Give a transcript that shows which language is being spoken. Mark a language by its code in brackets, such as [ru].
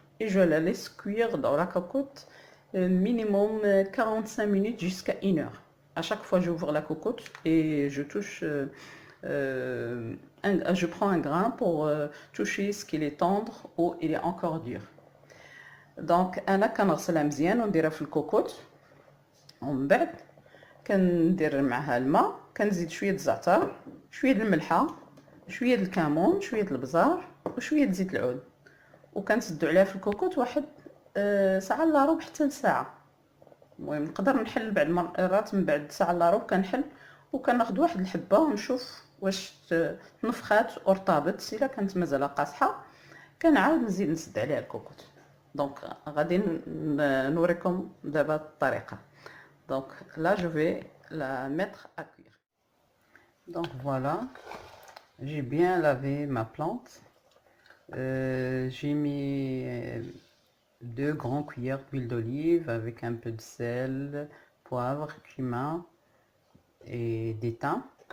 [fr] Et je la laisse cuire dans la cocotte minimum 45 minutes jusqu'à 1 heure. À chaque fois, j'ouvre la cocotte et je touche, je prends un grain pour toucher ce qu'il est tendre ou il est encore dur. [ar] دونك انا كنغسلها مزيان ونديرها في الكوكوط ومن بعد كندير معها الماء كنزيد شويه الزعتر شويه الملحه شويه الكمون شويه البزار وشويه زيت العود وكنسدو عليها في الكوكوط واحد ساعه الا ربع حتى لساعه. المهم نقدر نحل بعد مرات من بعد ساعه الا ربع كنحل وكناخذ واحد الحبه ونشوف واش تنفخات ارطبت. الا كانت مازال قاصحه كنعاود نزيد نسد عليها الكوكوط. Donc, غادي نوريكم دابا الطريقة. [fr] Donc là, je vais la mettre à cuire. Donc voilà, j'ai bien lavé ma plante. J'ai mis 2 grandes cuillères d'huile d'olive avec un peu de sel, poivre, cumin et des thym.